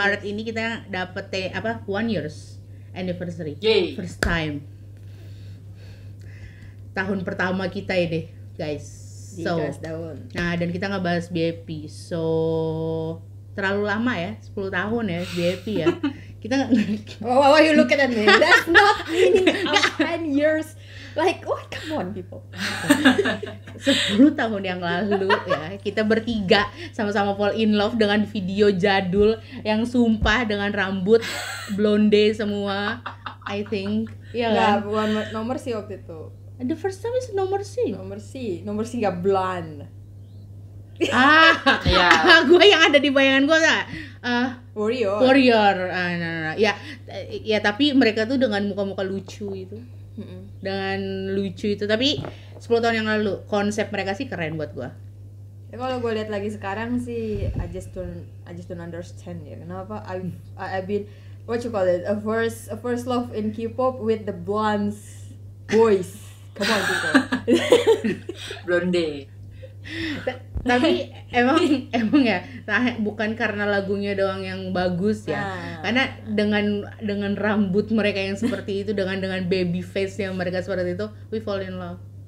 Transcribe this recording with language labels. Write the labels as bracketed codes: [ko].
[id] Maret ini kita dapet [en] 1 years anniversary. Yay. First time. [id] Tahun pertama kita ini, guys. So, nah, dan kita ngebahas BAP. So, terlalu lama ya, 10 tahun ya BAP ya. Kita [en] Why you look at me? That's not meaning of 10 years. Like, oh, come on people. [id] 10 tahun yang lalu ya, kita bertiga sama-sama [en] fall in love [id] dengan video jadul yang sumpah dengan rambut blonde semua, [en] I think. [id] Iya kan? Nggak, bukan nomor sih waktu itu. [en] The first time is Nomor C. [id] Nomor C nggak blonde. Ya. Gue yang ada di bayangan gue Warrior. Ya, tapi mereka tuh dengan muka-muka lucu itu. Dengan lucu itu, tapi 10 tahun yang lalu konsep mereka sih keren buat gue. Ya, kalau gue lihat lagi sekarang sih, [en] I just don't understand [id] ya kenapa [en] I've been what you call it, a first love in K-pop with the blondes boys. Come on people. Blonde. [id] Tapi emang ya, bukan karena lagunya doang yang bagus ya. Karena dengan rambut mereka yang seperti itu, dengan baby face yang mereka seperti itu, [en] we fall in love.